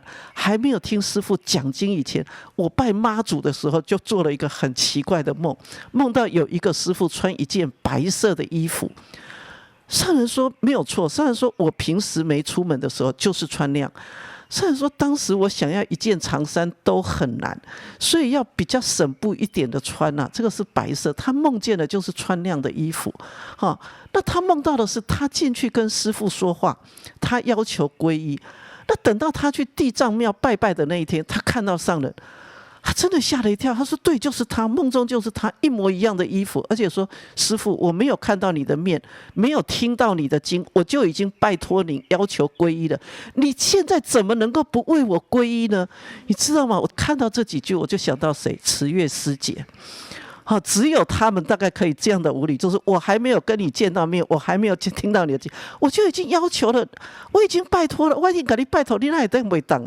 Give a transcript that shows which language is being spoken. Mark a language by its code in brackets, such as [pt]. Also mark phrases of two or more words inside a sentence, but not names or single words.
[zh] 還沒有聽師父講經以前，我拜媽祖的時候就做了一個很奇怪的夢，夢到有一個師父穿一件白色的衣服。上人說沒有錯，上人說我平時沒出門的時候就是穿那樣。上人說當時我想要一件長衫都很難，所以要比較省布一點的穿啊，這個是白色。他夢見的就是穿那樣的衣服，那他夢到的是他進去跟師父說話，他要求皈依。那等到他去地藏廟拜拜的那一天，他看到上人，他真的嚇了一跳，他說對，就是他，夢中就是他，一模一樣的衣服，而且說師父我沒有看到你的面，沒有聽到你的經，我就已經拜託您要求皈依了，你現在怎麼能夠不為我皈依呢？你知道嗎？我看到這幾句我就想到誰？慈月師姐。只有他們大概可以這樣的無理，就是我還沒有跟你見到面，我還沒有聽到你的經，我就已經要求了，我已經拜託了，我已經給你拜託，你那也等沒當。